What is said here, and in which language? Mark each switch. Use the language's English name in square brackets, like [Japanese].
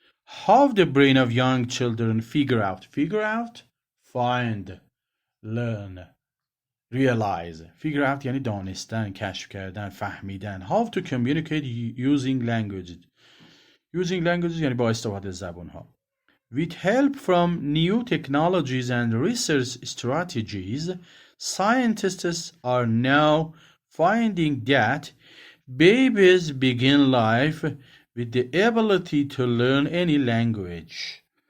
[English] How the brain of young children figure out find, learn, realize. Figure out [Persian] یعنی دانستن، کشف کردن، فهمیدن. [English] How to communicate using languages. Using languages [Persian] یعنی با استفاده زبان ها. [English] With help from new technologies and research strategies, scientists are now finding that babies begin life with the ability to learn any language.